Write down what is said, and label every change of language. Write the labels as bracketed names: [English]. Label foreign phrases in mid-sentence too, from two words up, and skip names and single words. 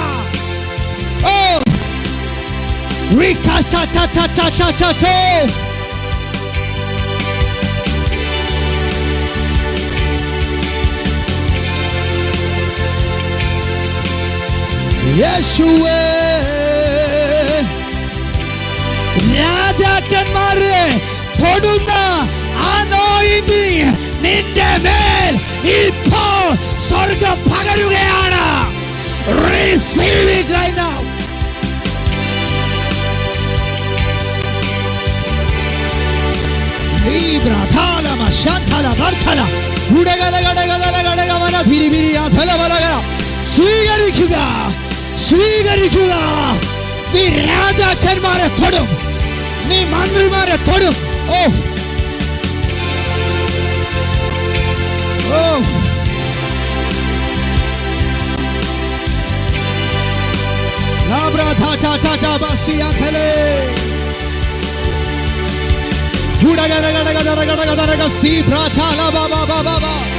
[Malayalam] ഓ, യേശുവേ, രാജാക്കന്മാരെ തൊടുന്ന അനോയിന്റിംഗ് നിന്റെ മേൽ ഇപ്പോൾ സ്വർഗ്ഗം പകരുകയാണ്. [English] Receive it right now. Libra thala mashanthala varthala udagala gadagala gadagala dhiri adhala balaga [Malayalam] സ്വീകരിക്കുക, സ്വീകരിക്കുക. നീ രാജാക്കന്മാരെ തൊടും, നീ മന്ത്രിമാരെ തൊടും. ഓ ഓ, ലാബ്രാ ഥാ ഥാ ഥാ ഥാ ബസിയാ ഥലേ ഉടഗല ഗടഗല ഗടഗല ഗടഗ സീ ബ്രാഥാ ലാ ബാ ബാ ബാ ബാ.